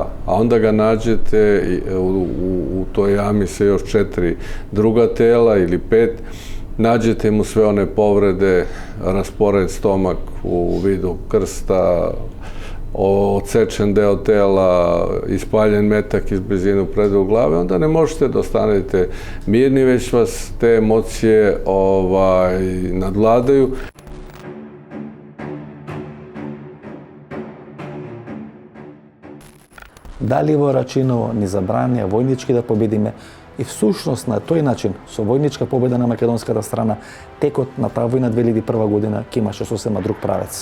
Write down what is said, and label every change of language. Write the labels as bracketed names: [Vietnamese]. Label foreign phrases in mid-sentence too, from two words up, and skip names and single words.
[Serbian] A onda ga nađete u toj jami sa još 4 druga tela ili 5, nađete mu sve one povrede, raspored stomak u vidu krsta, odsečen deo tela, ispaljen metak iz blizine u predelu glave, onda ne možete da ostanete mirni, već vas te emocije nadvladaju. [Macedonian] Дали во Рачиново ни забранија војнички да победиме и всушност на тој начин, со војничка победа на македонската страна, текот на таа војна 2001 година ќе имаше сосема друг правец.